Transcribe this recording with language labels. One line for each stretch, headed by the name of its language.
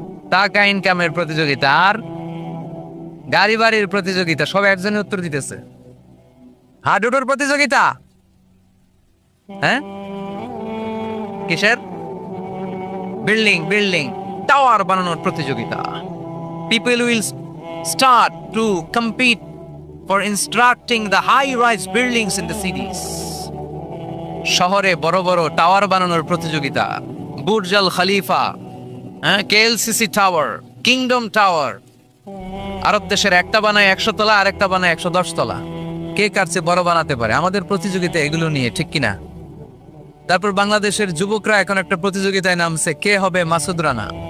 Bangla: টাকা ইনকামের প্রতিযোগিতা, আর গাড়ি বাড়ির প্রতিযোগিতা। সব একজনের উত্তর দিতেছে। হাডুডুর প্রতিযোগিতা, হ্যাঁ কিসের? বিল্ডিং বিল্ডিং টাওয়ার বানানোর প্রতিযোগিতা।
English: People will start to compete for constructing the high-rise buildings in the cities.
Bangla: শহরে বড় বড় টাওয়ার বানানোর প্রতিযোগিতা। বুর্জ আল খলিফা, কেএলসিসি টাওয়ার, কিংডম টাওয়ার। আরব দেশের একটা বানায় 100 তলা, আর একটা বানায় 110 তলা। কে কার চেয়ে বড় বানাতে পারে? আমাদের প্রতিযোগিতা এগুলো নিয়ে, ঠিক কিনা? তারপর বাংলাদেশের যুবকরা এখন একটা প্রতিযোগিতায় নামছে, কে হবে মাসুদ রানা।